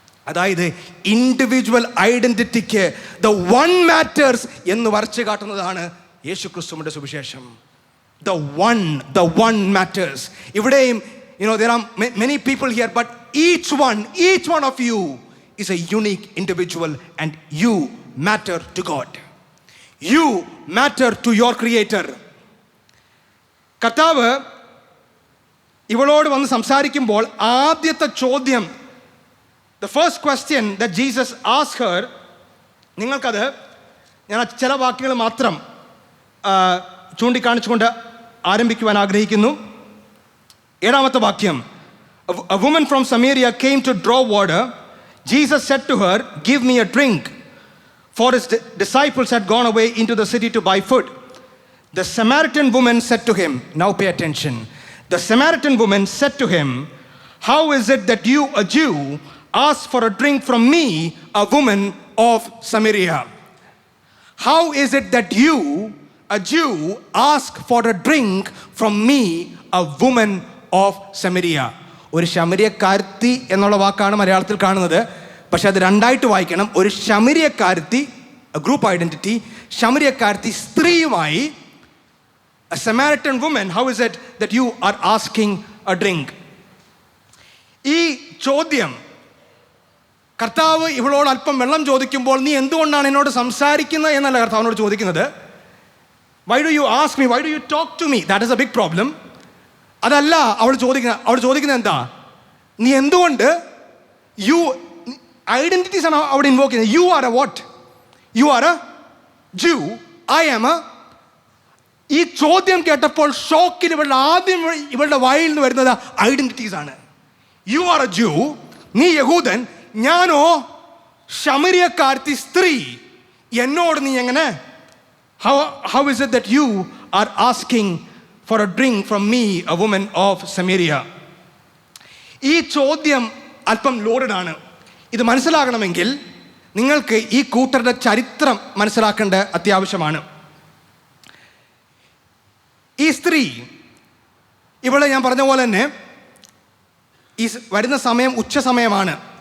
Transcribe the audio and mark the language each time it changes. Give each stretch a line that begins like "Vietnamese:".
Malayalam: അതായത് individual ഐഡന്റിറ്റിക്ക്
English: the one matters
Malayalam: എന്ന് വരച്ചു കാട്ടുന്നതാണ് യേശു ക്രിസ്തുവിന്റെ സുവിശേഷം.
English: The one matters.
Malayalam: ഇവിടെയും
English: there are many people here, but each one of you is a unique individual and you matter to God. You matter to your creator.
Malayalam: കർത്താവ് ഇവളോട് വന്ന് സംസാരിക്കുമ്പോൾ ആദ്യത്തെ ചോദ്യം,
English: the first question that Jesus asked her,
Malayalam: നിങ്ങൾക്കത് ഞാൻ ചില വാക്യങ്ങൾ മാത്രം ചൂണ്ടിക്കാണിച്ചുകൊണ്ട് ആരംഭിക്കുവാൻ ആഗ്രഹിക്കുന്നു. 7-ാമത്തെ വാക്യം,
English: a woman from Samaria came to draw water. Jesus said to her, give me a drink, for his disciples had gone away into the city to buy food. The Samaritan woman said to him, now pay attention. The Samaritan woman said to him, how is it that you, a Jew, ask for a drink from me, a woman of Samaria? How is it that you, a Jew, ask for a drink from me, a woman of Samaria?
Malayalam: ഒരു ശമരിയക്കാരത്തി എന്നുള്ള വാക്കാണ് മലയാളത്തിൽ കാണുന്നത്. പക്ഷെ അത് രണ്ടായിട്ട് വായിക്കണം. ഒരു ശമരിയക്കാരത്തി, group identity, ശമരിയക്കാരത്തി സ്ത്രീയുമായി,
English: a Samaritan woman, how is it that you are asking a drink?
Malayalam: ഈ ചോദ്യം കർത്താവ് ഇവളോട് അല്പം വെള്ളം ചോദിക്കുമ്പോൾ, നീ എന്തുകൊണ്ടാണ് എന്നോട് സംസാരിക്കുന്നത് എന്നല്ല കർത്താവിനോട് ചോദിക്കുന്നത്.
English: Why do you ask me, why do you talk to me? That is a big problem.
Malayalam: അതല്ല അവൾ ചോദിക്കുന്നത് എന്താ, നീ എന്തുകൊണ്ട്, യു ഐഡന്റിറ്റീസ് ആണ് അവിടെ ഇൻവോക്ക് ചെയ്യുന്നത്.
English: You are a what? You are a Jew, I am a.
Malayalam: ഈ ചോദ്യം കേട്ടപ്പോൾ ഷോക്കിൽ ഇവളുടെ വായിൽ നിന്ന് വരുന്നത് ഐഡന്റിറ്റീസ് ആണ്.
English: you are a Jew,
Malayalam: നീ യഹൂദൻ, ഞാനോ ശമരിയക്കാരത്തി സ്ത്രീ, എന്നോട് നീ എങ്ങനെ,
English: how is it that you are asking for a drink from me, a woman of Samaria?
Malayalam: ഈ ചോദ്യം അല്പം ലോഡഡ് ആണ്. ഇത് മനസ്സിലാകണമെങ്കിൽ നിങ്ങൾക്ക് ഈ കൂട്ടരുടെ ചരിത്രം മനസ്സിലാക്കേണ്ട അത്യാവശ്യമാണ്. ഈ സ്ത്രീ, ഇവളെ ഞാൻ പറഞ്ഞ പോലെ തന്നെ ഈ വരുന്ന സമയം ഉച്ച സമയമാണ്.